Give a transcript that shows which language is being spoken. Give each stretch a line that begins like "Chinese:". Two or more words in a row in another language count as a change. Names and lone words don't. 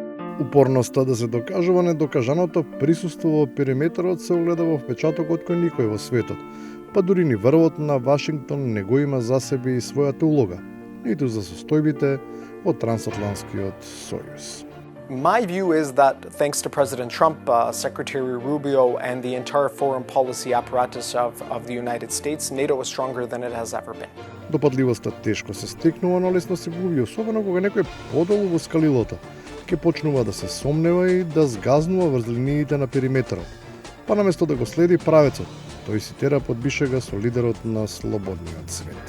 Macedonian: Упорноста да се докажува недокажаното присуство во периметарот се огледа во впечатокот кој никој во светот, па дури ни врвот на Вашингтон не го има за себе и својата улога, ниту за состојбите од трансатлантскиот сојуз.
English: My view is that thanks to President Trump, Secretary Rubio, and the entire foreign policy apparatus of the United States, NATO is stronger than it has ever been.
Macedonian: Допадливоста тешко се стекнува, но лесно се губи, особено кога некој подолу во скалилото ќе почнува да се сомнева и да згазнува врз линиите на периметарот. Па наместо да го следи правецот, тој си тера под бишега со лидерот на слободниот свет.